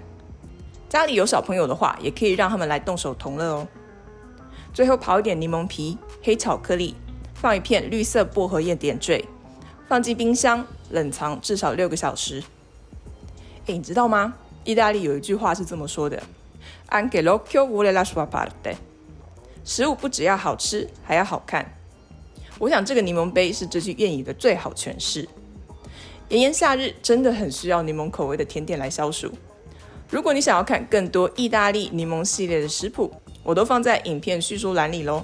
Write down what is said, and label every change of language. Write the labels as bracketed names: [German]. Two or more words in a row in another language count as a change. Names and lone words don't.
[Chinese] 家里有小朋友的话，也可以让他们来动手同乐哦。最后刨一点柠檬皮、黑巧克力，放一片绿色薄荷叶点缀，放进冰箱冷藏至少6个小时。你知道吗？意大利有一句话是这么说的 [Italian] Anche l'occhio vuole la sua parte， [Chinese] 食物不只要好吃，还要好看。我想这个柠檬杯是这句谚语的最好诠释。炎炎夏日真的很需要柠檬口味的甜点来消暑。如果你想要看更多意大利柠檬系列的食谱，我都放在影片叙述栏里咯。